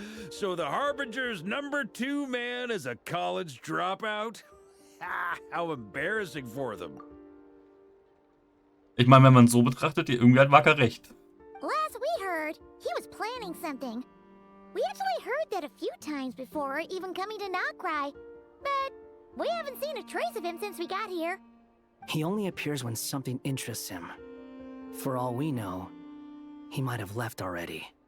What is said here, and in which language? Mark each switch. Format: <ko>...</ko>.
<en>So the Harbinger's #2 man is a college dropout? How embarrassing for them.</en> <de>Ich meine, wenn man so betrachtet, irgendwie hat Waka recht.</de> <en>Last we heard, he was planning something. We actually heard that a few times before, even coming to Krai, but we haven't seen a trace of him since we got here. He only appears when something interests him. For all we know, he might have left already.</en>